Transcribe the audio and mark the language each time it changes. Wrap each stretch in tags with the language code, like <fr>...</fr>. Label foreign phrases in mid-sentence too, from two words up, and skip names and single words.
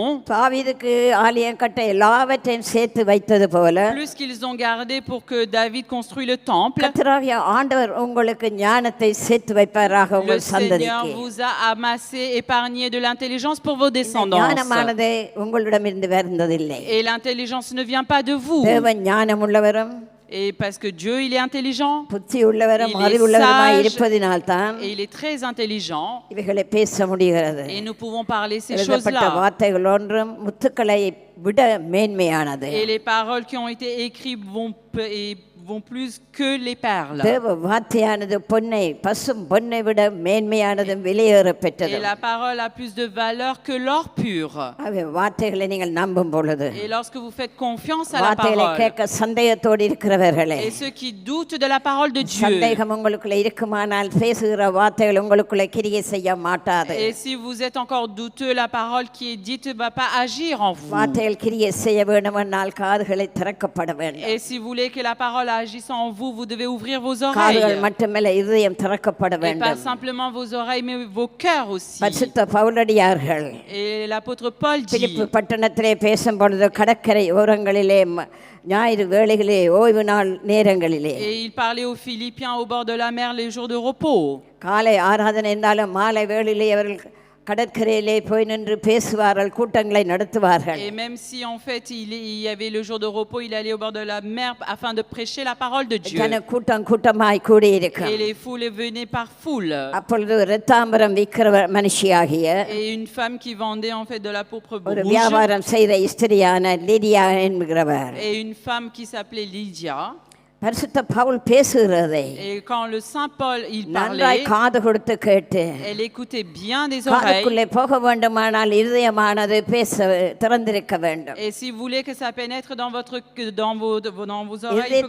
<ta>தாவீதுக்கு ஆலயம் கட்ட எல்லாவற்றையும் சேர்த்து வைத்தது போல</ta> <fr>plus qu'ils ont gardé pour que David construise le temple,</fr> <ta>கர்த்தராகிய ஆண்டவர் உங்களுக்கு ஞானத்தை சேர்த்து வைப்பாராக</ta> <fr>le</fr> <ta>உங்கள்</ta> <fr>Seigneur</fr> <ta>சந்ததிக்கு.</ta> <fr>vous a amassé, épargné de l'intelligence pour vos</fr> <ta>இந்த</ta> <fr>descendants.</fr> <ta>ஞானமானது உங்களிடமிருந்து வருந்ததில்லை.</ta> <fr>Et l'intelligence ne vient pas de vous.</fr> <ta>தேவன் ஞானம் உள்ளவரும்</ta> <fr>Et parce que Dieu, il est intelligent,</fr> <ta>புத்தி உள்ளவரும்</ta> <fr>Il est</fr> <ta>அறிவுள்ளவருமாய்</ta> <fr>sage.</fr> <ta>இருப்பதினால்தான்</ta> <fr>et il est très intelligent,</fr> <ta>இவைகளை பேச முடிகிறது.</ta> <fr>et nous pouvons parler ces</fr> <ta>எழுதப்பட்ட</ta> <fr>choses-là.</fr> <ta>வார்த்தைகள் ஒன்றும் முத்துக்களை விட மேன்மையானது.</ta> <fr>Et les paroles qui ont été écrites vont plus que les perles.</fr> <ta>தேவ வார்த்தையானது பொன்னை பசும் பொன்னை விட மேன்மையானதும் விலையேற</ta> <fr>Et</fr> <ta>பெற்றது.</ta> <fr>la parole a plus de valeur que l'or pur.</fr> <ta>அவை வார்த்தைகளை நீங்கள் நம்பும் பொழுது</ta> <fr>Et lorsque vous faites confiance à la</fr> <ta>வார்த்தைகளை</ta> <fr>parole,</fr> <ta>கேட்க சந்தேகத்தோடு இருக்கிறவர்களே,</ta> <fr>et ceux qui doutent de la parole de Dieu,</fr> <ta>சந்தேகம் உங்களுக்குள்ள இருக்குமானால் பேசுகிற வார்த்தைகள் உங்களுக்குள்ள கிரியை செய்ய மாட்டாது.</ta> <fr>et si vous êtes encore douteux, la parole qui est dite ne va pas agir en vous.</fr> <ta>வார்த்தைகள் கிரியை செய்ய வேண்டுமென்றால் காதுகளை திறக்கப்பட வேண்டும்.</ta> <fr>Et si vous voulez que la parole agisse en vous, vous devez ouvrir vos</fr> <ta>காதுகள்</ta> <fr>oreilles.</fr> <ta>மட்டுமல்ல, இதயம் திறக்கப்பட</ta> <fr>Et pas</fr> <ta>வேண்டும்.</ta> <fr>simplement vos oreilles, mais vos cœurs aussi.</fr> <ta>பரிசுத்த பவுலடியார்கள்</ta> <fr>Et l'apôtre Paul</fr> <ta>பிலிப்பு</ta> <fr>dit,</fr> <ta>பட்டணத்திலே பேசும் பொழுது கடற்கரை ஓரங்களிலே ஞாயிறு வேளைகளிலே ஓய்வு நாள் நேரங்களிலே</ta> <fr>et il parlait aux Philippiens au bord de la mer les jours de repos.</fr> <ta>காலை ஆராதனை இருந்தாலும் மாலை வேளையிலே அவர்கள் கடற்கரையிலே போய் நின்று பேசுவார்கள், கூட்டங்களை நடத்துவார்கள்.</ta> <fr>Et même si en fait il y avait le jour de repos, il allait au bord de la mer afin de prêcher la parole de Dieu.</fr> <ta>ஜன கூட்டம் கூட்டமாய் கூடியிருக்கும்.</ta> <fr>Et les foules venaient par foule.</fr> <ta>அப்பொழுது இரத்தாம்பரம் விற்கிற மனுஷியாகிய</ta> <fr>Et une femme qui vendait en fait de la pourpre</fr> <ta>ஒரு</ta> <fr>rouge,</fr> <ta>வியாபாரம் செய்த ஸ்திரியான லிடியா என்கிறவர்</ta> <fr>et une femme qui s'appelait Lydia.</fr> <ta>பரிசுத்த பவுல் பேசுகிறதை</ta> <fr>Et quand le Saint Paul il</fr> <ta>நன்றாய்</ta> <fr>parlait,</fr> <ta>காது கொடுத்து கேட்டு</ta> <fr>elle écoutait bien des oreilles.</fr> <ta>காதுக்குள்ளே போக வேண்டுமானால் இருதயமானது பேச திறந்திருக்க வேண்டும்.</ta> <fr>Et si vous voulez que ça pénètre dans vos oreilles, il faut que</fr>